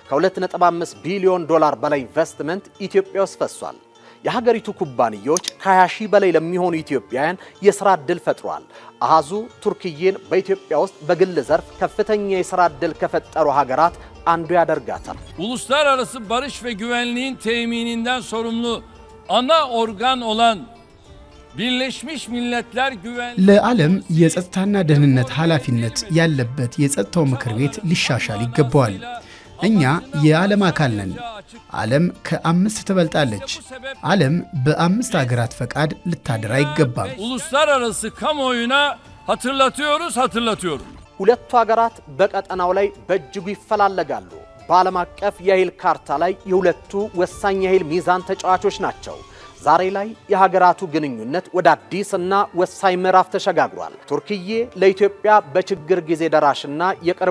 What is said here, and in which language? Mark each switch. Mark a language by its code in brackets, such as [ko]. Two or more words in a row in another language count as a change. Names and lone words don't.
[am] ከ2.5 ቢሊዮን ዶላር በላይ ኢንቨስትመንት ኢትዮጵያ ውስጥ ፈሷል። የሀገሪቱ ኩባንያዎች ከ20 ሺህ በላይ ለሚሆኑ ኢትዮጵያውያን የሥራ ዕድል ፈጥሯል። አሃዙ ቱርክዬን በኢትዮጵያ ውስጥ በግል ዘርፍ ከፍተኛ የሥራ ዕድል ከፈጠሩ ሀገራት አንዱ ያደርጋታል። [tr] uluslararası barış ve güvenliğin temininden sorumlu ana organ olan Birleşmiş Milletler Güvenliği [am] ለዓለም የጸጥታና ደህንነት ኃላፊነት ያለበት የጸጥታው ምክር ቤት ሊሻሻል ይገባዋል። እኛ የዓለም አካል ነን። ዓለም ከ5 ትበልጣለች። ዓለም በ5 ሀገራት ፈቃድ ልታደር አይገባም። [tr] uluslararası kamuoyuna hatırlatıyoruz. [am] ሁለቱ ሀገራት በቀጠናው ላይ በእጅጉ ይፈላለጋሉ። በዓለም አቀፍ የኃይል ካርታ ላይ የሁለቱ ወሳኝ የኃይል ሚዛን ተጫዋቾች ናቸው። ዛሬ ላይ የሀገራቱ ግንኙነት ወደ አዲስና ወሳኝ ምዕራፍ ተሸጋግሯል። ቱርክዬ ለኢትዮጵያ በችግር ጊዜ ደራሽና የቅርብ